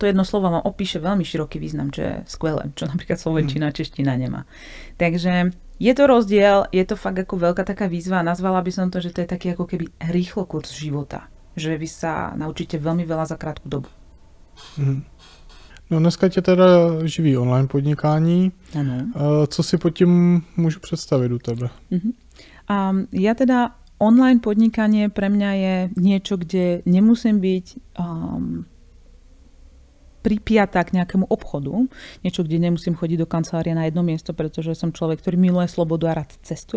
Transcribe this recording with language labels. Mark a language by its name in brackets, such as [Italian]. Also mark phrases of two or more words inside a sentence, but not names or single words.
[Slovak] To jedno slovo vám opíše veľmi široký význam, čo je skvelé, čo napríklad slovenčina, čeština nemá. Takže je to rozdiel, je to fakt ako veľká taká výzva. Nazvala by som to, že to je taký ako keby rýchlo kurz života. Že vy sa naučíte veľmi veľa za krátku dobu. [Czech] No dneska tě teda živí online podnikání. Ano. Co si pod tím můžu představit u tebe? [Slovak] Ja teda online podnikanie pre mňa je niečo, kde nemusím byť pripiatá k nejakému obchodu, niečo, kde nemusím chodiť do kancelárie na jedno miesto, pretože som človek, ktorý miluje slobodu a rád cestuje.